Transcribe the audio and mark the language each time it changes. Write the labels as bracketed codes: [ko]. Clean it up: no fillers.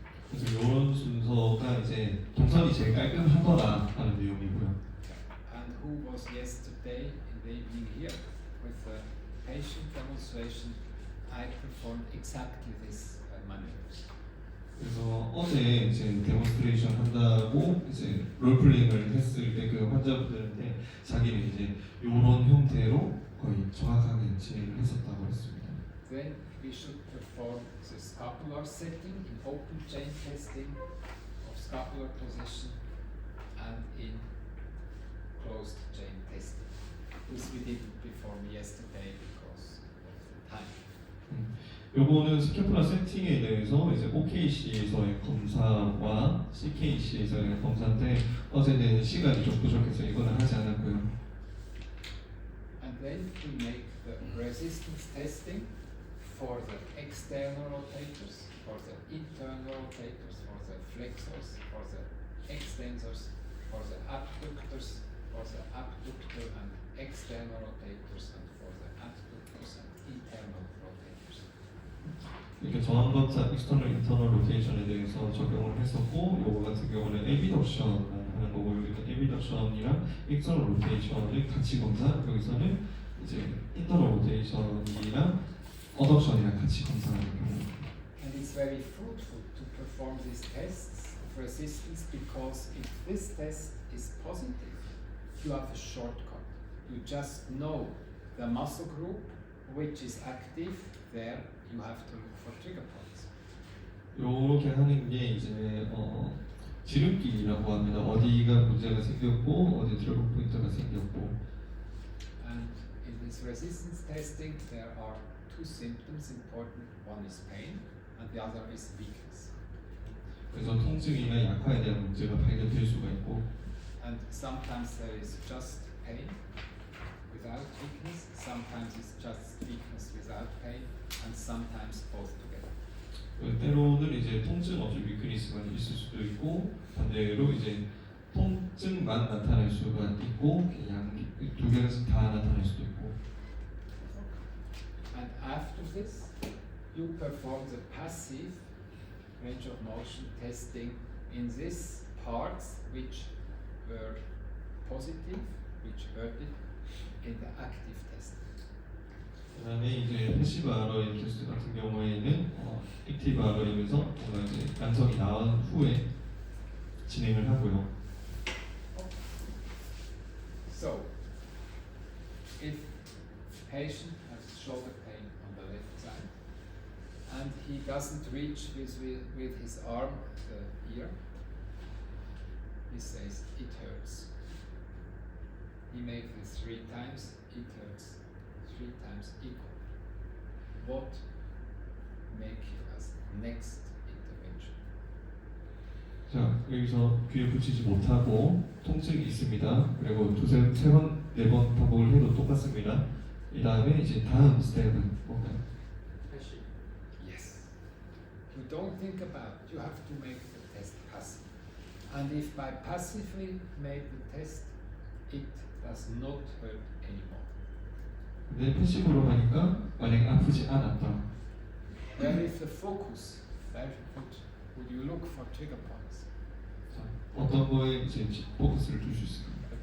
[ko] 그래서 이런 순서가 이제 동선이 제일 깔끔하더라라는 내용이고요. [en] And who was yesterday in the evening here with the patient demonstration? I performed exactly this maneuvers. [ko] 그래서 어제 이제 데몬스트레이션 한다고 이제 롤플레잉을 했을 때 그 환자분들한테 자기는 이제 이런 형태로 거의 정확하게 진행을 했었다고 했습니다. [en] Then we should perform the scapular setting in open chain testing of scapular position and in closed chain testing. This we did before yesterday because of the time. [ko] 요거는 스캐폴라 세팅에 대해서 이제 OKC에서의 검사와 CKC에서의 검사인데 어제는 시간이 좀 부족해서 이거는 하지 않았고요. [en] And then we make the resistance testing for the external rotators, for the internal rotators, for the flexors, for the extensors, for the abductors, for the abductor and external rotators, and for the adductors and internal rotators. [ko] 이렇게 저항검사 external, internal rotation에 대해서 적용을 했었고 요거 같은 경우는 abduction 하는 거고 이렇게 abduction이랑 external rotation을 같이 검사 여기서는 이제 internal rotation이랑 adduction이랑 같이 검사하는 경우. [en] And it's very fruitful to perform these tests of resistance because if this test is positive, you have a shortcut. You just know the muscle group which is active there. You have to look for trigger points. [ko] 요렇게 하는 게 이제 지름길이라고 합니다. 어디가 문제가 생겼고 어디 트러블 포인트가 생겼고. [en] And in this resistance testing, there are two symptoms important. One is pain, and the other is weakness. [ko] 그래서 통증이나 약화에 대한 문제가 발견될 수가 있고. [en] And sometimes there is just pain without weakness. Sometimes it's just weakness without pain, and sometimes both together. [ko] 때로는 이제 통증 없이 위크니스가 있을 수도 있고 반대로 이제 통증만 나타날 수가 있고 두 개가 다 나타날 수도 있고. [en] And after this, you perform the passive range of motion testing in these parts which were positive, which hurted in the active test. [ko] 그다음에 이제 패시브 ROA 테스트 같은 경우에는 액티브 ROA에서 뭔가 이제 양성이 나온 후에 진행을 하고요. [en] So, if patient has shoulder pain on the left side and he doesn't reach with his arm the ear, he says it hurts. He makes it 3 times, it hurts. 3 times equal. What make you as next intervention? [ko] 자 여기서 귀에 붙이지 못하고 통증이 있습니다. 그리고 세 번, 네 번 반복을 해도 똑같습니다. 이 다음에 이제 다음 스텝은 뭔가요? [en] Yes. You don't think about it. You have to make the test passive. And if by passively make the test, it does not hurt anymore. [ko] 근데 패시브로 하니까 만약 아프지 않았다. [en] Where is the focus? Where would you look for trigger points? [ko] 자, 어떤 거에 이제 포커스를 둘 수 있을까요?